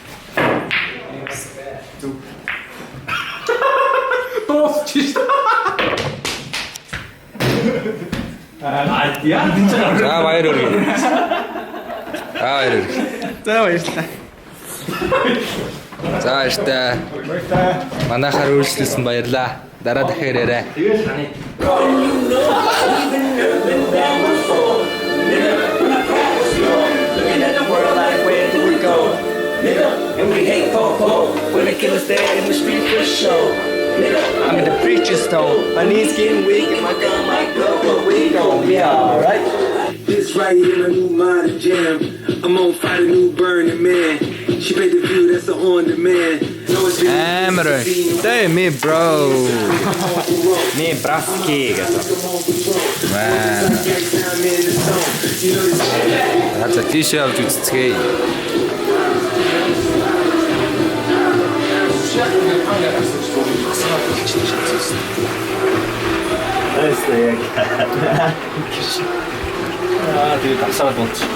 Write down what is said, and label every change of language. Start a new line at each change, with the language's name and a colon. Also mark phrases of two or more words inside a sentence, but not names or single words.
Mongolian: За баяр хүргэе. За баярлалаа. За баяртай. Манайхаар үйлчлүүлсэн баярлаа. Дараа дахиад ярэ.
English: And we hate po-po when they kill us there in the street for show. I'm in the preacher's stone. My knees getting weak and my gun might go, but we gon' be alright. This right here, a new modern jam. I'm on fire, new burning man. She paid the view, that's the on demand. No, it's
Mongolian: Амар байна. Тэй ми bro. Ми браски гэсэн. За тийш явж үзцгээе. Тэгээ тасаад болчих.